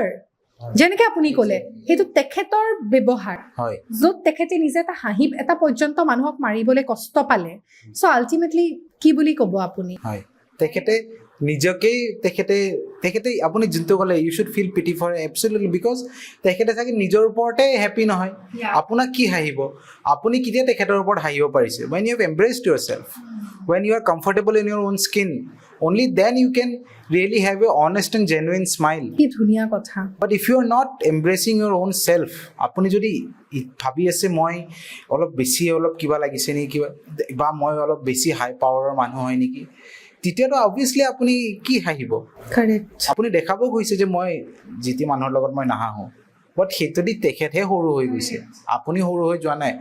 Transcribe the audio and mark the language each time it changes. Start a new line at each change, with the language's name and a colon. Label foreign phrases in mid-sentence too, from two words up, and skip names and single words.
Assamese: যেনেকৈ আপুনি ক'লে, সেইটো তেখেতৰ ব্যৱহাৰ, য'ত তেখেতে নিজে এটা হাঁহি এটা পৰ্যন্ত মানুহক মাৰিবলৈ কষ্ট পালে।
English: so ultimately
Assamese: কি বুলি ক'ব আপুনি? হয়, তেখেতে নিজকেই তেখেতে আপুনি যোনটো ক'লে,
English: you should feel pity for,
Assamese: এবছলিউটলি, বিকজ তেখেতে চাগে নিজৰ ওপৰতে হেপী নহয়। আপোনাক কি হাঁহিব? আপুনি কেতিয়া তেখেতৰ ওপৰত হাঁহিব পাৰিছে?
English: when you have embraced yourself, when you are comfortable in your own skin, only then you can really have a honest and genuine smile.
Assamese: কি ধুনীয়া কথা।
English: But if you are not embracing your own self,
Assamese: আপুনি যদি ভাবি আছে মই অলপ বেছি অলপ কিবা লাগিছে নেকি, কিবা বা মই অলপ বেছি
English: high powerৰ
Assamese: মানুহ হয় নেকি, তেতিয়াতো অবভিয়াছলি আপুনি কি হাঁহিব? আপুনি দেখাব গৈছে যে মই যিটো মানুহৰ লগত মই নাহাঁহো, বাট সেইটো দি তেখেতহে সৰু হৈ গৈছে, আপুনি সৰু হৈ যোৱা নাই।